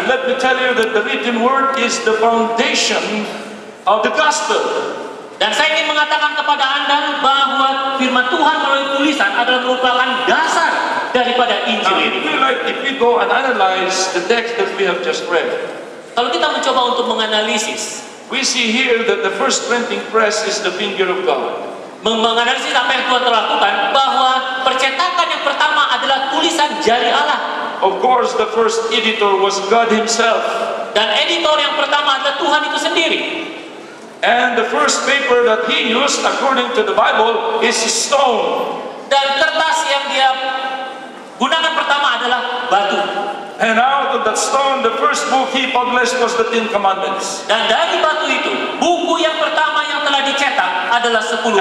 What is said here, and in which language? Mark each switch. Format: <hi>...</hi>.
<en>And let me tell you that the written word is the foundation of the gospel.</en> <id>Dan saya ingin mengatakan kepada Anda bahwa firman Tuhan melalui tulisan adalah merupakan dasar daripada Injil</id> <en>Now,</en> <id>ini.</id> <en>if we go and analyze the text that we have just read,</en> <id>Kalau kita mencoba untuk menganalisis,</id> <en>we see here that the first printing press is the finger of God.</en> <id>menganalisis apa yang Tuhan telah lakukan, bahwa percetakan yang pertama adalah tulisan jari Allah.</id> <en>Of course, the first editor was God Himself.</en> <id>Dan editor yang pertama adalah Tuhan itu sendiri.</id> <en>And the first paper that he used, according to the Bible, is stone.</en> <id>Dan kertas yang dia gunakan pertama adalah batu.</id> <en>And out of that stone, the first book he published was the Ten Commandments.</en> <id>Dan dari batu itu, buku yang pertama yang telah dicetak adalah 10</id>